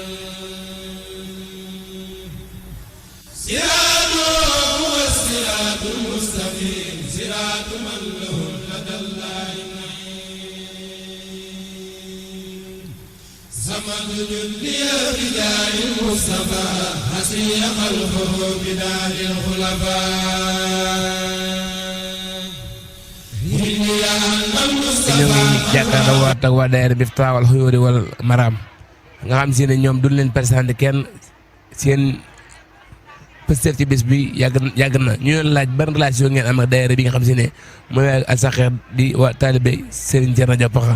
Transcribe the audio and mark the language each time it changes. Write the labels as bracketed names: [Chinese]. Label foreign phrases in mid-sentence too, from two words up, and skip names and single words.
[Arabic] صراط هو الصراط المستقيم صراط من له لدى الله النعيم زمن جندي رجال المصطفى حسي خلقه بدار الخلفاء [Wolof] ñu ngi jàkkaarloo waat ak waa daayira Miftaahul Xuyuuri wal Maraam nga xam si ne ñoom duñ leen présenté kenn seen pëstëf ci bis bi yàgg na ñu leen laaj ban relation ngeen am ak daayira bi nga xam si ne mooy Al-Saxeer di waa taalibe Serigne Thierno Diop Pakha.